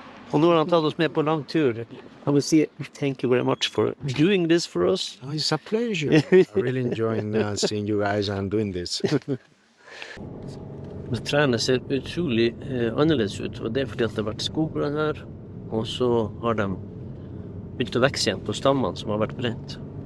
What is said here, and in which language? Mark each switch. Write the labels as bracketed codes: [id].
[no] Og nå har han tatt oss med på lang tur. [en] I will say thank you very much for doing this for us. Oh, it's a pleasure. I really enjoying seeing you guys and doing this. [no] Men trærne ser utrolig annerledes ut, og det er fordi at det har vært skogbrann her, og så har de begynt å vekse igjen på stammene som har vært brent.